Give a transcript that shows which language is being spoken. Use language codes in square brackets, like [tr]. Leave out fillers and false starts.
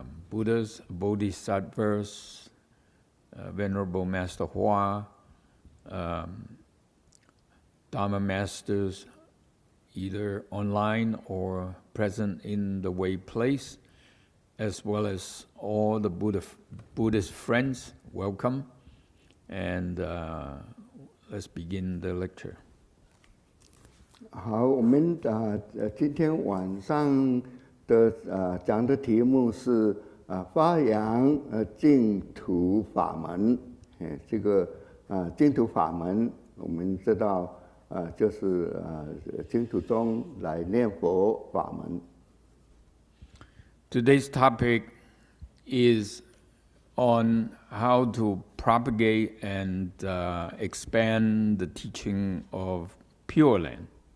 [en] Buddhas, Bodhisattvas, Venerable Master Hua, Dharma masters, either online or present in the Way place, as well as all the Buddhist friends, welcome. And let's begin the lecture. [zh] 好，我们今天晚上的讲的题目是发扬净土法门。这个净土法门，我们知道就是净土中来念佛法门。 [en] Today's topic is on how to propagate and expand the teaching of Pure Land.